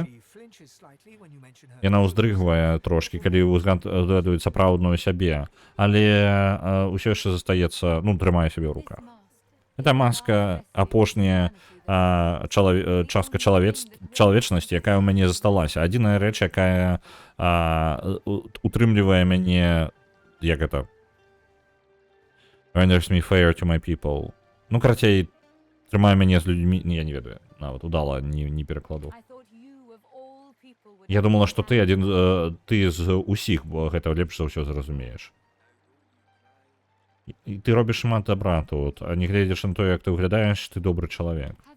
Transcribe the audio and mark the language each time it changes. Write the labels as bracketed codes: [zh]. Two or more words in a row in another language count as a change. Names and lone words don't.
[be] Яна ўздрыгвае трошкі, калі ўзгадваюць сапраўдную сябе, але ўсё яшчэ застаецца, трымае сябе ў руках. Гэта маска, апошняя частка чалавечнасці, якая ў мяне засталася. Адзіная рэч, якая утрымлівае мяне, як гэта? [en] Renders me fair to my people. [be] Карацей, трымае мяне з людзьмі, я не ведаю, нават удала не перакладу. Я думала, што ты з усіх гэта лепш за ўсё зразумееш. І ты робіш шмат добра тут, а не гледзяш на то, як ты выглядаеш, ты добры чалавек.